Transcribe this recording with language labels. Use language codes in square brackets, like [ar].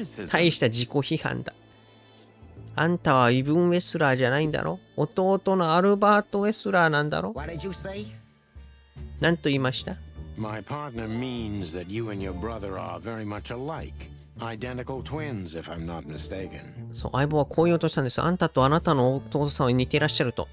[ja] 大した自己批判だ。あんたはイブン・ウェスラーじゃないんだろ？弟のアルバート・ウェスラーなんだろ？ [en] What did you say? [ja] なんと言いました？ [en] My partner means that you and your brother are very much alike. Identical twins, if I'm not mistaken. [ja] そう、相棒はこう言おうとしたんです。あんたとあなたの弟さんは似てらっしゃると。